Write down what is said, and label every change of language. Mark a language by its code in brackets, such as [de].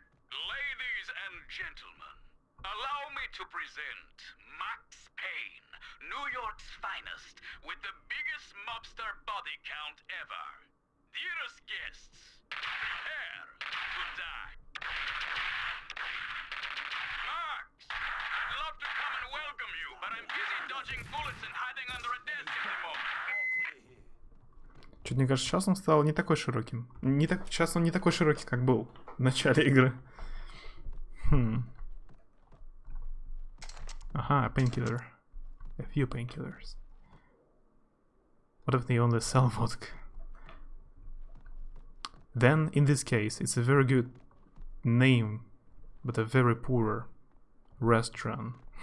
[en] Ladies and gentlemen, allow me to present Max Payne, New York's finest, with the biggest mobster body count ever. Dearest guests, prepare to die. Max, I'd love to come and welcome you, but I'm busy dodging bullets and hiding under a desk at the moment. [ru] Чуть мне кажется, сейчас он стал не такой широким. Сейчас он не такой широкий, как был в начале игры. Ага, [en] painkiller. A few painkillers. What if they only sell vodka? Then, in this case, it's a very good name, but a very poor restaurant.